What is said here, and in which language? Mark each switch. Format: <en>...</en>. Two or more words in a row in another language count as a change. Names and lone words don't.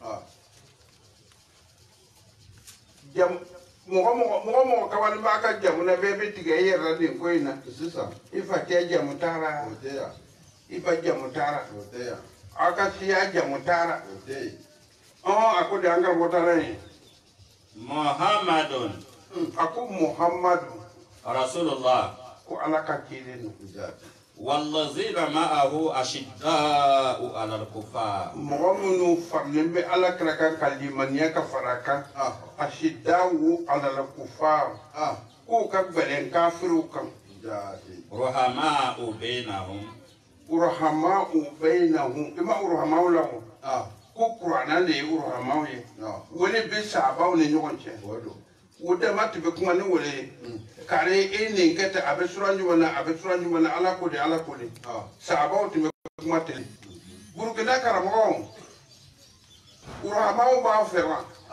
<bm>Mɔgɔ kawale b'a ka jamu na bɛɛ bɛ tigɛ i yɛrɛ nin ko in na sisan. I fa cɛ jamu taara. I ba jamu taara. Aw ka siya jamu taara. A ko de an ka bɔtara ye. Muhammadun. A ko Muhammadu. Rasulullah. Ko ala ka kiri nu.</bm> <ar>والذين معه أشداء على الكفار.</ar> <bm>Mɔgɔ minnu faralen bɛ ala kira kan ka limaniya ka fara kan.</bm> <ar>أشداء على الكفار.</ar> <bm>K'u ka gɛlɛn kafiriw kan.</bm> <ar>رحماء بينهم. رحماء بينهم.</ar> <bm>I ma ruhama'u la o. Ko Kurana de ye ruhama'u ye. Wele bɛ sahabaw ni ɲɔgɔn cɛ. O dama tun bɛ kuma ni wele ye. Kare e nin kɛ ten a bɛ sura ɲuman na a bɛ sura ɲuman na ala ko de ala ko de. Sahabaw tun bɛ kuma ten. Burukina karamɔgɔw ruhama'u b'a fɛ wa.</bm>